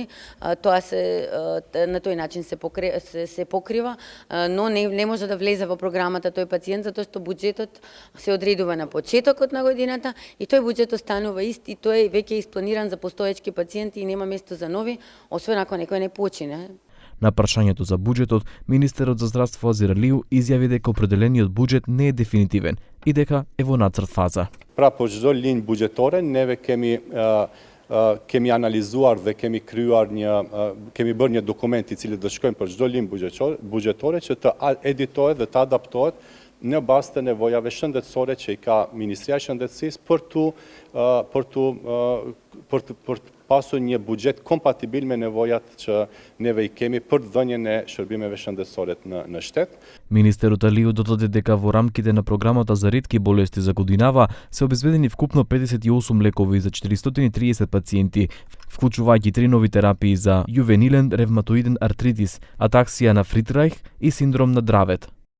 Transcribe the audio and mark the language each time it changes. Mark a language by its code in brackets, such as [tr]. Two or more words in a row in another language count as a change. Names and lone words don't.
[mk] Тоа на тој начин се покрива, но не може да влезе во програмата тој пациент затоа што буџетот се одредува на почетокот на годината и тој буџет останува ист и тој веќе е испланиран за постоечки пациенти и нема место за нови, освен ако некој не почине. На прашањето за буџетот, министерот за здравство Азир Алију изјави дека определениот буџет не е дефинитивен и дека е во нацрт фаза. [sq] По çdo linjë buxhetore neve kemi analizuar dhe kemi bërë një dokument I cili do shkojmë për çdo linjë buxhetore që të editohet dhe të adaptohet në bazë të nevojave shëndetësore që I ka Ministria e Shëndetësisë për të pasur një buxhet kompatibil me nevojat që neve I kemi për dhënien e shërbimeve shëndetësore në shtet. [mk] Министерот Алију додаде дека во рамките на програмата за ретки болести за годинава се обезбедени вкупно 58 лекови за 430 пациенти, вклучувајќи 3 нови терапии за јувенилен ревматоиден артритис, атаксија на Фритрайх и синдром на Дравет.